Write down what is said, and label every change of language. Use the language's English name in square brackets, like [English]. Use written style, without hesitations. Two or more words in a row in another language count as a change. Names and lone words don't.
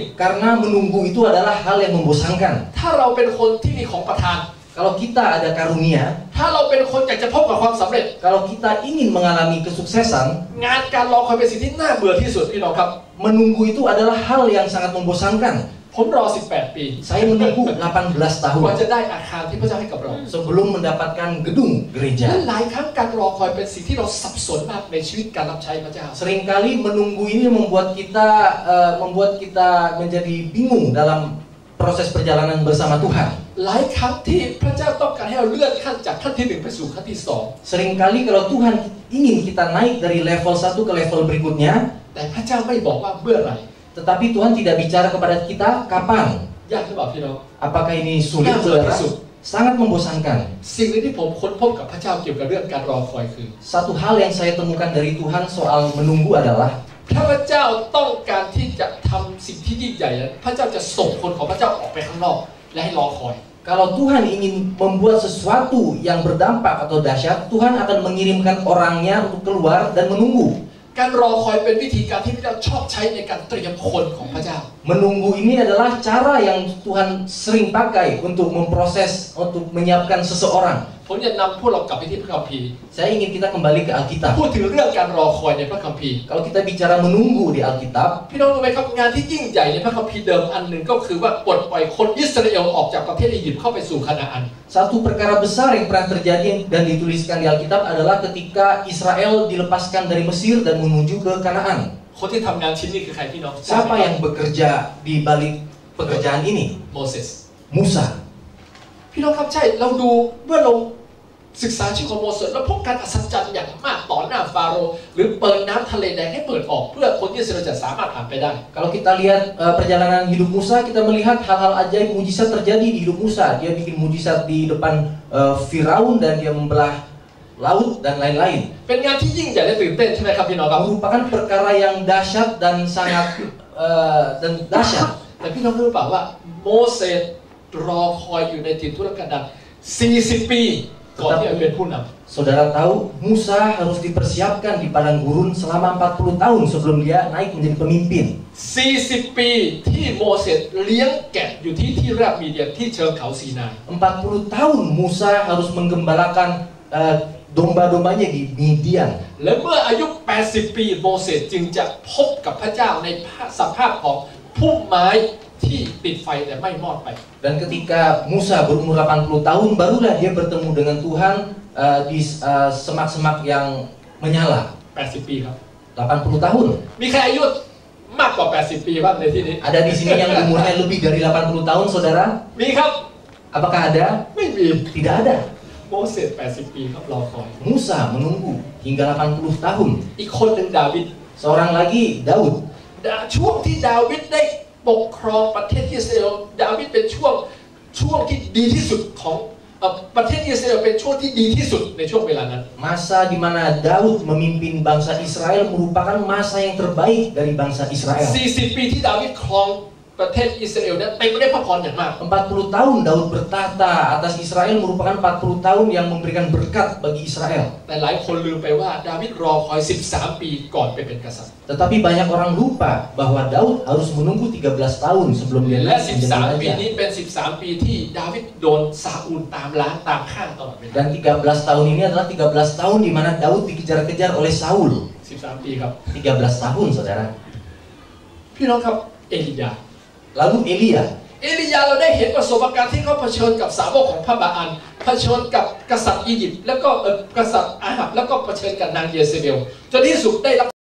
[Indonesian] Karena menunggu itu adalah hal yang membosankan. [Thai] ถ้าเราเป็นคนที่มีของประทาน [Indonesian] Kalau kita ada karunia, [Thai] ถ้าเราเป็นคนอยากจะพบกับความสำเร็จ [Indonesian] kalau kita ingin mengalami kesuksesan, [Thai] งานการรอคอยเป็นสิ่งที่น่าเบื่อที่สุดพี่น้องครับ [Indonesian] menunggu itu adalah hal yang sangat membosankan. [Thai] ผมรอ 18 ปี [Indonesian] Saya menunggu 18 tahun [Thai] กว่าจะได้อาคารที่พระเจ้าให้กับเรา [Indonesian] sebelum mendapatkan gedung [Thai] และ [Indonesian] gereja. [Thai] หลายครั้งการรอคอยเป็นสิ่งที่เราสับสนมากในชีวิตการรับใช้พระเจ้า [Indonesian] Seringkali menunggu ini membuat kita menjadi bingung dalam proses perjalanan bersama Tuhan. [Thai] หลายครั้งที่พระเจ้าต้องการให้เราเลื่อนขั้นจากขั้นที่1ไปสู่ขั้นที่2 [Indonesian] Seringkali kalau Tuhan ingin kita naik dari level 1 ke level berikutnya, [Thai] แต่พระเจ้าไม่บอกว่าเมื่อไหร่ [Indonesian] tetapi Tuhan tidak bicara kepada kita kapan. [Thai] ยากหรือเปล่าพี่น้อง [Indonesian] Apakah ini sulit, saudara? Sangat membosankan. [Thai] สิ่งที่ผมค้นพบกับพระเจ้าเกี่ยวกับเรื่องการรอคอยคือ [Indonesian] Satu hal yang saya temukan dari Tuhan soal menunggu adalah [Thai] ถ้าพระเจ้าต้องการที่จะทำสิ่งที่ยิ่งใหญ่นั้นพระเจ้าจะส่งคนของพระเจ้าออกไปข้างนอกและให้รอคอย [Indonesian] kalau Tuhan ingin membuat sesuatu yang berdampak atau dahsyat, Tuhan akan mengirimkan orangnya untuk keluar dan menunggu. [Thai] การรอคอยเป็นวิธีการที่พระเจ้าชอบใช้ในการเตรียมคนของพระเจ้า [Indonesian] Menunggu ini adalah cara yang Tuhan sering pakai untuk memproses, untuk menyiapkan seseorang. [Thai] ผมจะนำพวกเรากลับไปที่พระคัมภีร์ [Indonesian] Saya ingin kita kembali ke Alkitab. [Thai] พูดถึงเรื่องการรอคอยในพระคัมภีร์ [Indonesian] Kalau kita bicara menunggu di Alkitab, [Thai] พี่น้องรู้ไหมครับงานที่ยิ่งใหญ่ในพระคัมภีร์เดิมอันหนึ่งก็คือว่าปลดปล่อยคนอิสราเอลออกจากประเทศอียิปต์เข้าไปสู่คานาอัน [Indonesian] satu perkara besar yang pernah terjadi dan dituliskan di Alkitab adalah ketika Israel dilepaskan dari Mesir dan menuju ke Kanaan. [Thai] คนที่ทำงานชิ้นนี้คือใครพี่น้อง [Indonesian] Siapa yang bekerja di balik pekerjaan ini? [Thai] โมเสส [Indonesian] Musa. [Thai] พี่น้องครับใช่เราดูเมื่อเราศึกษาชีวิตของโมเสสแล้วพบการอัศจรรย์อย่างมากต่อหน้าฟาโรห์หรือเปิดน้ำทะเลแดงให้เปิดออกเพื่อคนอิสราเอลจะสามารถผ่านไปได้ [Indonesian] Kalau kita lihat perjalanan hidup Musa, kita melihat hal-hal ajaib mujizat terjadi di hidup Musa. Dia bikin mujizat di depan Firaun dan dia membelah laut dan lain-lain. [Thai] เป็นงานที่ยิ่งใหญ่และตื่นเต้นใช่ไหมครับพี่น้องครับ [Indonesian] Merupakan perkara yang dahsyat dan sangat dahsyat. [Thai] แต่พี่น้องรู้เปล่าว่าโมเสสรอคอยอยู่ในถิ่นทุรกันดาร40 ปีก่อนที่จะเป็นผู้นำ [Indonesian] Saudara tahu, Musa harus dipersiapkan di padang gurun selama 40 tahun sebelum dia naik menjadi pemimpin. [Thai] 40 ปีที่โมเสสเลี้ยงแกะอยู่ที่แรบมีเดียนที่เชิงเขาซีนาย [Indonesian] 40 tahun Musa harus menggembalakan domba-dombanya di Midian. [Thai] และเมื่ออายุ 80 ปีโมเสสจึงจะพบกับพระเจ้าในสภาพของพุ่มไม้ที่ติดไฟแต่ไม่มอดไป [Indonesian] Dan ketika Musa berumur 80 tahun, barulah dia bertemu dengan Tuhan di semak-semak yang menyala. [Thai] 80 ปีครับ [Indonesian] 80 tahun. [Thai] มีใครอายุมากกว่า 80 ปีบ้างในที่นี้ [Indonesian] Ada di sini yang umurnya lebih dari 80 tahun, saudara? [Thai] มีครับ [Indonesian] Apakah ada? [Thai] ไม่มี [Indonesian] Tidak ada. [Thai] โมเสส 80 ปีครับรอคอย [Indonesian] Musa menunggu hingga 80 tahun. [Thai] อีกคนหนึ่งดาวิด [Indonesian] Seorang lagi, Daud. [Thai] ช่วงที่ดาวิดได้ปกครองประเทศอิสราเอลดาวิดเป็นช่วงที่ดีที่สุดของประเทศอิสราเอลเป็นช่วงที่ดีที่สุดในช่วงเวลานั้น [Indonesian] Masa di mana Daud memimpin bangsa Israel merupakan masa yang terbaik dari bangsa Israel. [Thai] 40 ปีที่ดาวิดครองประเทศอิสราเอลนั้นเต็มไปด้วยพระพรอย่างมาก [Indonesian] 40 tahun Daud bertahta atas Israel merupakan 40 tahun yang memberikan berkat bagi Israel. [Thai] แต่หลายคนลืมไปว่าดาวิดรอคอย 13 ปีก่อนไปเป็นกษัตริย์ [Indonesian] Tetapi banyak orang lupa bahwa Daud harus menunggu 13 tahun sebelum dia [Thai] และ [Indonesian] naik menjadi [Thai] 13 ปี [Indonesian] raja. [Thai] นี้เป็น 13 ปีที่ดาวิดโดนซาอูลตามล้างตามฆ่าตลอดเวลา [Indonesian] Dan 13 tahun ini adalah 13 tahun di mana Daud dikejar-kejar oleh Saul. [Thai] 13 ปีครับ [Indonesian] 13 tahun saudara [Thai] พี่น้องครับเอลียา [Indonesian] lalu Elia [Thai] เอลียาเราได้เห็นประสบการณ์ที่เขาเผชิญกับสาวกของพระบาอัลเผชิญกับกษัตริย์อียิปต์แล้วก็กษัตริย์อาหับแล้วก็เผชิญกับนางเยเซเบลจนที่สุดได้รับ